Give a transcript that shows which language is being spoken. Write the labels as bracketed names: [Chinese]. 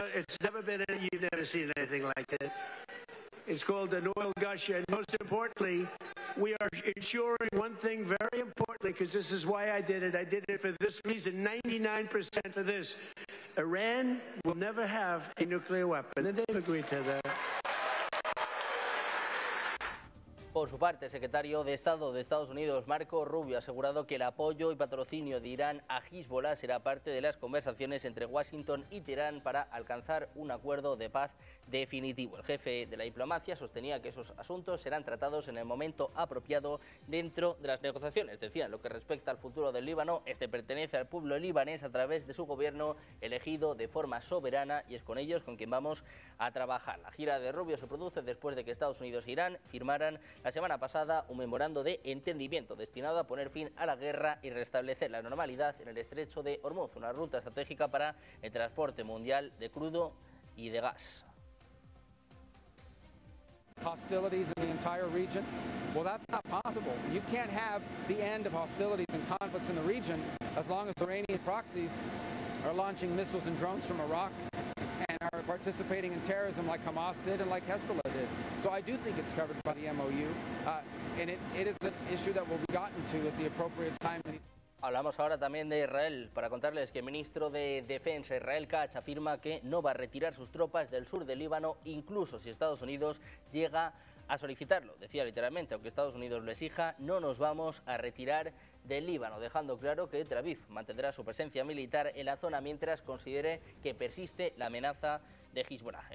[English] It's never been any, you've never seen anything like it. It's called an oil gush, and most importantly, we are ensuring one thing very importantly, because this is why I did it. I did it for this reason, 99% for this. Iran will never have a nuclear weapon, and they've agreed to that. [Spanish] Por su parte, el secretario de Estado de Estados Unidos, Marco Rubio, ha asegurado que el apoyo y patrocinio de Irán a Hezbollah será parte de las conversaciones entre Washington y Teherán para alcanzar un acuerdo de paz definitivo. El jefe de la diplomacia sostenía que esos asuntos serán tratados en el momento apropiado dentro de las negociaciones. Decía, lo que respecta al futuro del Líbano, este pertenece al pueblo libanés a través de su gobierno elegido de forma soberana y es con ellos con quien vamos a trabajar. La gira de Rubio se produce después de que Estados Unidos e Irán firmaran la semana pasada un memorando de entendimiento destinado a poner fin a la guerra y restablecer la normalidad en el estrecho de Hormuz, una ruta estratégica para el transporte mundial de crudo y de gas. [English] Hostilities in the entire region? Well, that's not possible. You can't have the end of hostilities and conflicts in the region as long as Iranian proxies are launching missiles and drones from Iraq and are participating in terrorism like Hamas did and like Hezbollah did. So I do think it's covered by the MOU, and it is an issue that will be gotten to at the appropriate time. [Spanish] Hablamos ahora también de Israel, para contarles que el ministro de Defensa, Israel Katz, afirma que no va a retirar sus tropas del sur del Líbano, incluso si Estados Unidos llega a solicitarlo. Decía literalmente, aunque Estados Unidos lo exija, no nos vamos a retirar del Líbano, dejando claro que Tel Aviv mantendrá su presencia militar en la zona mientras considere que persiste la amenaza de Hezbollah.